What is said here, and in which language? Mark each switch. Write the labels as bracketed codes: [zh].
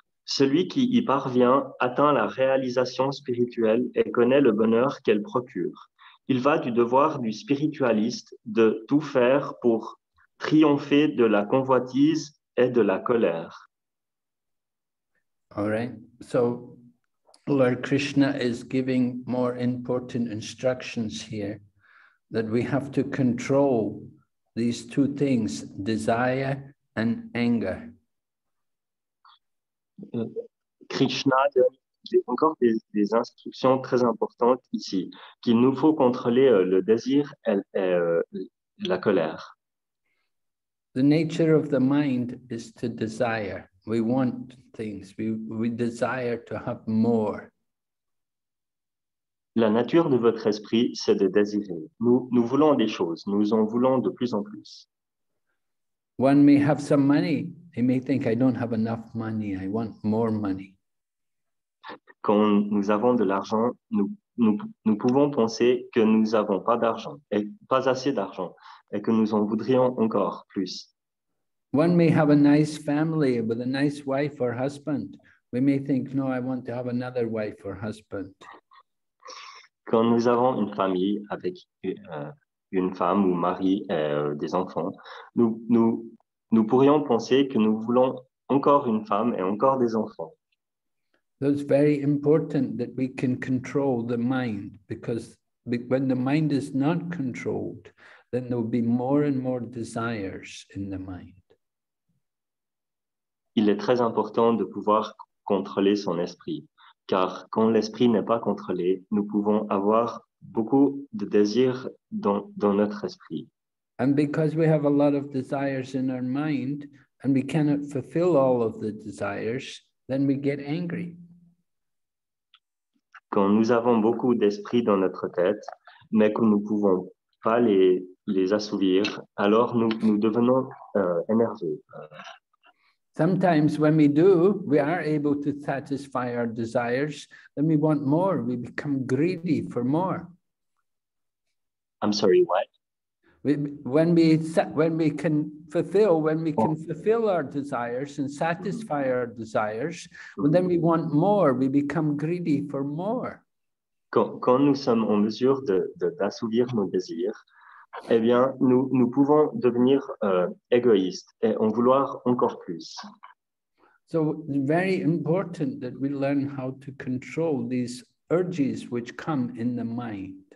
[fr] Celui qui y parvient atteint la réalisation spirituelle et connaît le bonheur qu'elle procure. Il va du devoir du spiritualiste de tout faire pour triompher de la convoitise et de la colère. [en] All right. So Lord Krishna is giving more important instructions here that we have to control these two things, desire and anger. [fr] Krishna donne encore des instructions très importantes ici, qu'il nous faut contrôler le désir et la colère. [en] The nature of the mind is to desire. We want things. We desire to have more. [fr] La nature de votre esprit, c'est de désirer. Nous voulons des choses, nous en voulons de plus en plus. [en] One may have some money. He may think, I don't have enough money. I want more money. [fr] Quand nous avons de l'argent, nous pouvons penser que nous n'avons pas d'argent, et pas assez d'argent, et que nous en voudrions encore plus. [en] One may have a nice family with a nice wife or husband. We may think, no, I want to have another wife or husband. [fr] Quand nous avons une famille avec une femme ou mari et des enfants, nous pourrions penser que nous voulons encore une femme et encore des enfants. [en] So it's very important that we can control the mind, because when the mind is not controlled, then there will be more and more desires in the mind. [fr] Il est très important de pouvoir contrôler son esprit, car quand l'esprit n'est pas contrôlé, nous pouvons avoir beaucoup de désirs dans notre esprit. [en] And because we have a lot of desires in our mind and we cannot fulfill all of the desires, then we get angry. [fr] Quand nous avons beaucoup d'esprit dans notre tête, mais que nous ne pouvons pas les assouvir, alors nous devenons énervés. [en] Sometimes when we do, we are able to satisfy our desires, then we want more, we become greedy for more. I'm sorry, what? When we can fulfill our desires and satisfy our desires, then we want more, we become greedy for more. [fr] Quand nous sommes en mesure d'assouvir nos désirs, eh bien, nous pouvons devenir égoïstes et en vouloir encore plus. [en] So it's very important that we learn how to control these urges which come in the mind.